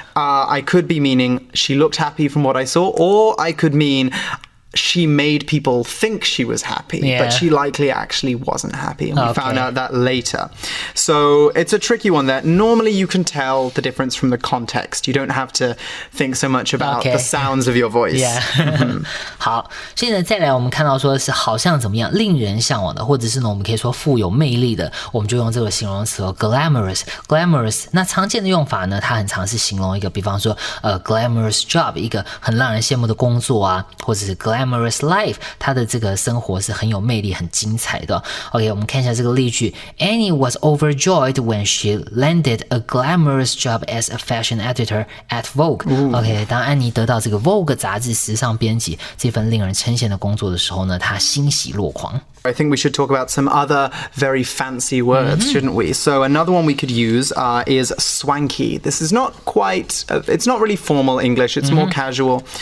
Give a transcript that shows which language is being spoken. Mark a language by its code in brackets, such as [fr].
[en] I could be meaning she looked happy from what I saw, or I could mean she made people think she was happy, but she likely actually wasn't happy, and we found out that later. So it's a tricky one there. Normally you can tell the difference from the context. You don't have to think so much about the sounds of your voice. [zh] 好，所以呢再来我们看到说是好像怎么样令人向往的，或者是呢我们可以说富有魅力的，我们就用这个形容词glamorous。那常见的用法呢，它很常是形容一个，比方说glamorous job 一个很让人羡慕的工作啊，或者是glamorous life 他的这个生活是很有魅力很精彩的。 [en] OK， [zh] 我们看一下这个例句 [en] Annie was overjoyed when she landed a glamorous job as a fashion editor at Vogue. [zh] OK， 当安妮得到这个 Vogue 杂志时尚编辑这份令人称羡的工作的时候呢，她欣喜若狂。 [en] I think we should talk about some other very fancy words, shouldn't we? So another one we could use is swanky. This is not quite, it's not really formal English, it's more casual.